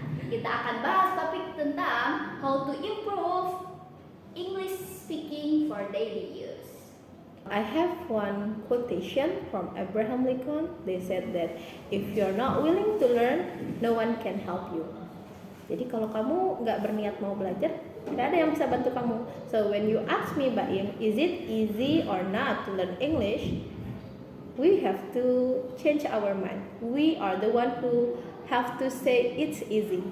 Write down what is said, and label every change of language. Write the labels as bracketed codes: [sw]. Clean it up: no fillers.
[id] Kita akan bahas topik tentang [en] how to improve English speaking for daily use. I have one quotation from Abraham Lincoln. They said that if you're not willing to learn, no one can help you. [id] Jadi kalau kamu nggak berniat mau belajar, nggak ada yang bisa bantu kamu. [en] So when you ask me, Baim, is it easy or not to learn English? We have to change our mind. We are the one who have to say it's easy.